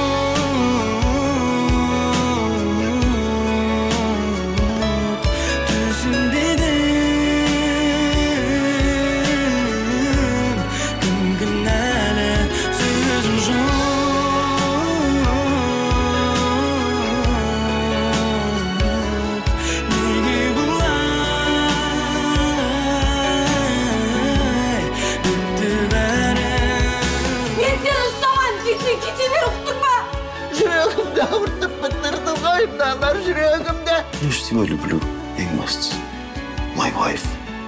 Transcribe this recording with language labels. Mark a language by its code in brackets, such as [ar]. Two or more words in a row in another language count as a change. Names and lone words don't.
[kk] Түсінбедім, кім кінәлі сөзім жоқ, неге бұлай бітті бәрі. Мен сені ұстаған кетсе кете бер, ұқтың ба? Жүрегімді ауыртып бітірдің ғой, мыналар жүрегімді. [ru] Прежде всего люблю, [kk] ең бастысы, [en] my wife.